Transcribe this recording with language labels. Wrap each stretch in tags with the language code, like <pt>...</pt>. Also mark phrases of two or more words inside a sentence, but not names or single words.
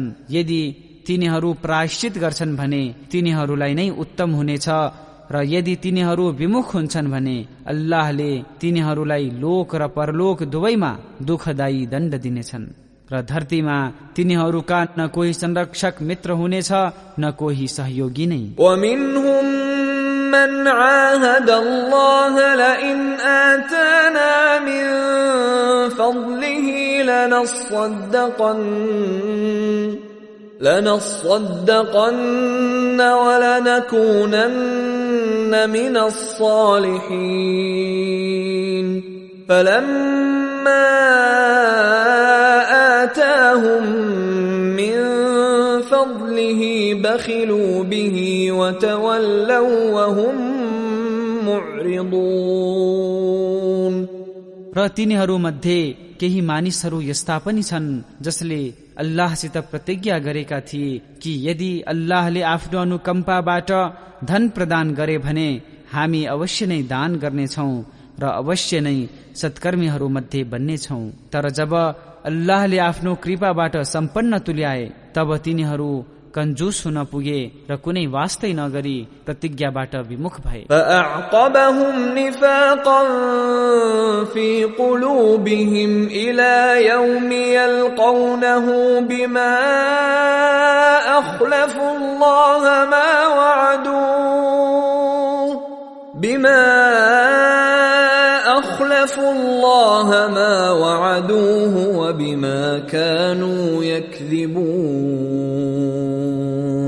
<ne>यदि तिनीहरू प्रायश्चित गर्छन् भने तिनीहरूलाई नै उत्तम हुनेछ र यदि तिनीहरू विमुख हुन्छन् भने अल्लाहले तिनीहरूलाई लोक र परलोक दुवैमा दुःखदायी दण्ड दिनेछन् र धरतीमा तिनीहरूका न कोही संरक्षक मित्र हुनेछ न कोही सहयोगी नै।</ne> <ar>ومنهم من عاهد الله لئن آتانا من فضله لنصدقن ولنكونن من الصالحين فلما ما آتاهم من فضله بخلوا به وتولوا وهم معرضون.</ar> <ne>र तिनीहरू मध्ये केही मानिसहरू यस्ता पनि छन् जसले अल्लाहसित प्रतिज्ञा गरेका थिए कि यदि अल्लाहले आफ्नो अनुकम्पाबाट धन प्रदान गरे भने हामी अवश्य नै दान गर्नेछौं र अवश्य नै सत्कर्मीहरू मध्ये बन्नेछौं. तर जब अल्लाहले आफ्नो कृपाबाट सम्पन्न तुल्याए तब तिनीहरू कन्जुस हुन पुगे र कुनै वास्तै नगरी प्रतिज्ञाबाट विमुख भए.</ne> <ar>فأعقبهم نفاقا في قلوبهم إلى يوم يلقونه بما أخلفوا الله ما وعدوه وبما كانوا يكذبون.</ar>